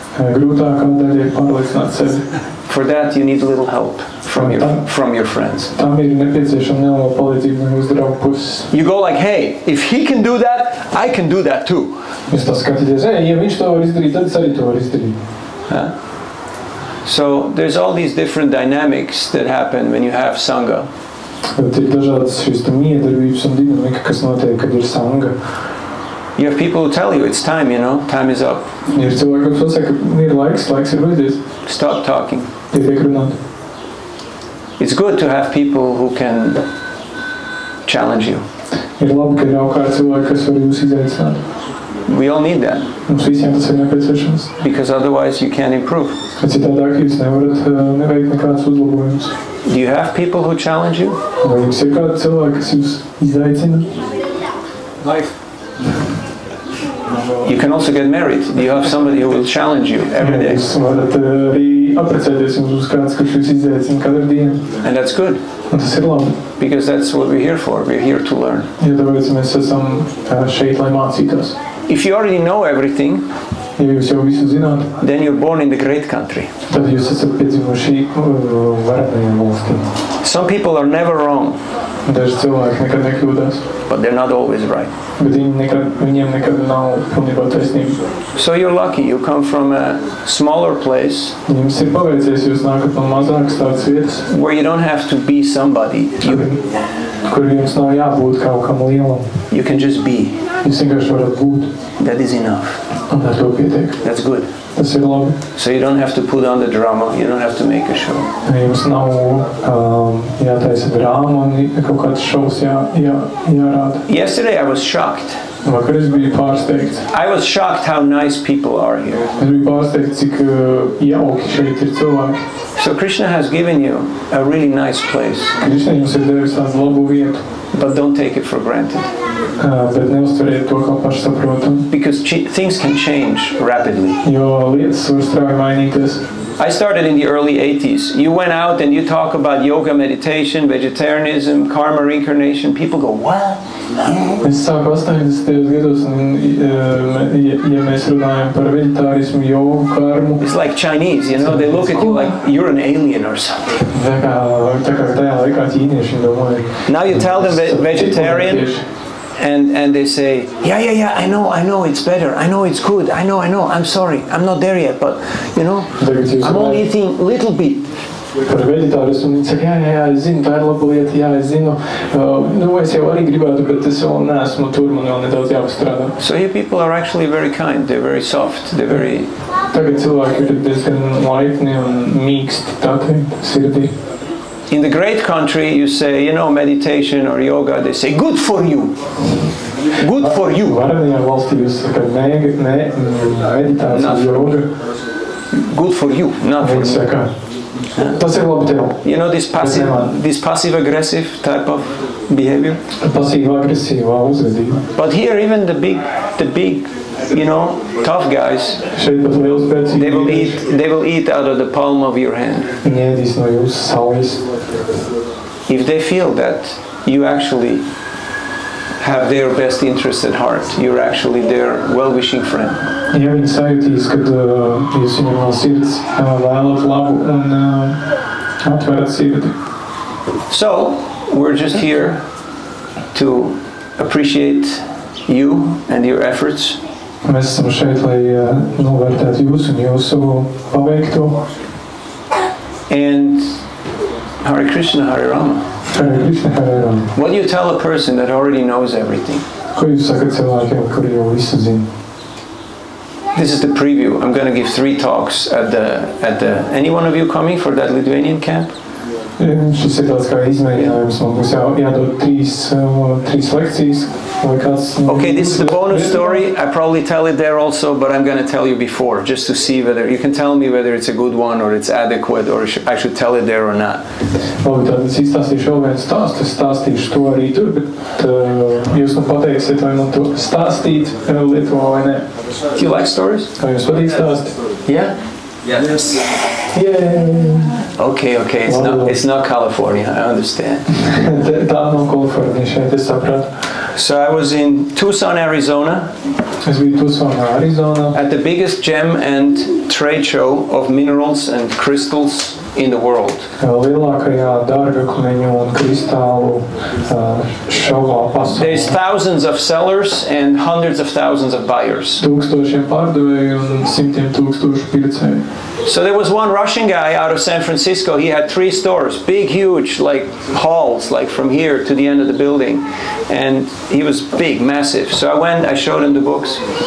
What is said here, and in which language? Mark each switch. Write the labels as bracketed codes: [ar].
[lv] grūtākā daļa ir pārliecināt sevi. [en] For that you need a little help from your friends. [lv] Tam ir nepieciešama neliela palīdzība no jūsu draugu puses. [en] You go like, hey, if he can do that, I can do that too. [lv] Jūs tā skatīties, ja viņš to var izdarīt, tad es arī to varu izdarīt. [en] So there's all these different dynamics that happen when you have sangha. [lv] Bet ir dažādas šīs miedarbības un dinamika, kas notiek, kad ir sangha. [en] You have people who tell you it's time, you know, time is up. [lv] Ir cilvēki, kas pasaka, ir laiks ir beidzies. [en] Stop talking. [lv] Pietiek runāt. [en] It's good to have people who can challenge you. [lv] Ir labi, ka ir apkārt cilvēki, kas var jūs izaicināt. [en] We all need that. [lv] Mums visiem tas ir nepieciešams. [en] Because otherwise you can't improve. [lv] Citādāk jūs nevarat neveikt nekādas uzlabojumus. [en] Do you have people who challenge you? [lv] Vai jums ir kādi cilvēki, kas jūs izaicina? [en] Life. You can also get married. You have somebody who will challenge you every day. [lv] Jūs varat arī apprecēties, jums būs kāds, kurš jūs izaicina katru dienu. [en] And that's good. [lv] Un tas ir labi. [en] Because that's what we're here for. We're here to learn. [lv] Ja tāpēc mēs esam šeit, lai mācītos. [en] If you already know everything, [lv] ja jūs jau visu zināt, [en] then you're born in the great country. [lv] Tad jūs esat piedzimuši varenajā valstī. [en] Some people are never wrong. [lv] Daži cilvēki nekad nekļūdās. [en] But they're not always right. [lv] Bet viņiem nekad nav pilnībā taisnība. [en] So you're lucky. You come from a smaller place. [lv] Jums ir paveicies, jūs nākat no mazākas tādas vietas. [en] Where you don't have to be somebody. [lv] Kur jums nav jābūt kaut kam lielam. [en] You can just be. [lv] Jūs vienkārši varat būt. [en] That is enough. [lv] Un ar to pietiek. [en] That's good. [lv] Tas ir labi. [en] So you don't have to put on the drama. You don't have to make a show. [lv] Jums nav jātaisa drāma un kaut kāds šovs jārāda. [en] Yesterday I was shocked. [lv] Vakar es biju pārsteigts. [en] I was shocked how nice people are here. [lv] Es biju pārsteigts, cik jauki šeit ir cilvēki. [en] So Krishna has given you a really nice place. [lv] Krishna jums ir devis tādu labu vietu. [en] But don't take it for granted. [lv] Bet neuztveriet to kā pašsaprotamu. [en] Because things can change rapidly. [lv] Jo lietas var strauji mainīties. [en] I started in the early 80s. You went out and you talk about yoga, meditation, vegetarianism, karma, reincarnation. People go, what? [lv] Es sāku 80. gados, un ja mēs runājam par veģetārismu, jogu, karmu. [en] It's like Chinese, you know, they look at you like you're an alien or something. [lv] Tā kā tajā laikā ķīnieši domāja. [en] Now you tell them vegetarian. And they say, yeah, I know, it's better, I know it's good, I know, I'm sorry, I'm not there yet, but, you know, I'm only eating a little bit. [lv] Par veģetārismu, un viņi saka, jā, es zinu, tā ir laba lieta, jā, es zinu, es jau arī gribētu, bet es vēl neesmu tur, man vēl nedaudz jāpastrādā. [en] So here people are actually very kind, they're very soft, they're very... [lv] Tagad cilvēki ir diezgan laipni un mīksti, tā teikt, sirdī. [en] In the great country, you say, you know, meditation or yoga, they say, good for you. Good for you. [lv] Varenajā valstī jūs sakat, meditācija, yoga. [en] Good for you, not for me. [lv] Tas ir labi tev. [en] You know this passive-aggressive type of behavior? [lv] Pasīva-agresīvā uzvedība. [en] But here, even the big, you know, tough guys, they will eat out of the palm of your hand. If they feel that you actually have their best interest at heart, you're actually their well-wishing friend. [lv] Ja viņi sajūtīs, kad jūs viņam no sirds vēlat labu un atverat sirdi. [en] So, we're just here to appreciate you and your efforts. [lv] Mēs esam šeit, lai novērtētu jūs un jūsu paveikto. [en] And Hare Krishna, Hare Rama. [sa] Hare Krishna, Hare Rama. [en] What do you tell a person that already knows everything? [lv] Ko jūs sakat cilvēkiem, kuri jau visu zina? [en] This is the preview. I'm going to give 3 talks at the. Any one of you coming for that Lithuanian camp? [lv] Šis ir tāds kā izmēģinājums. Man būs jādod 3 lekcijas. [en] Okay, this is the bonus story. I probably tell it there also, but I'm going to tell you before, just to see whether you can tell me whether it's a good one or it's adequate, or I should tell it there or not. [lv] Labi, tad es izstāstīšu vēl vienu stāstu. Es stāstīšu to arī tur, bet jūs man pateiksiet, vai man to stāstīt Lietuvā vai ne. [en] Do you like stories? [lv] Kā jums patīk stāstīt? [en] Yeah? Yes. Yeah. Okay, it's not California, I understand. [lv] Tā nav Kalifornija šeit, es sapratu. [en] So I was in Tucson, Arizona. [lv] Es biju Tucsonā, Arizonā. [en] At the biggest gem and trade show of minerals and crystals in the world. [lv] Lielākajā dārgakmeņu un kristālu šovā pasaulē. [en] There's thousands of sellers and hundreds of thousands of buyers. [lv] Tūkstošiem pārdevēju un simtiem tūkstošu pircēju. [en] So there was one Russian guy out of San Francisco. He had 3 stores, big, huge, like halls, like from here to the end of the building. And he was big, massive. So I went, I showed him the books.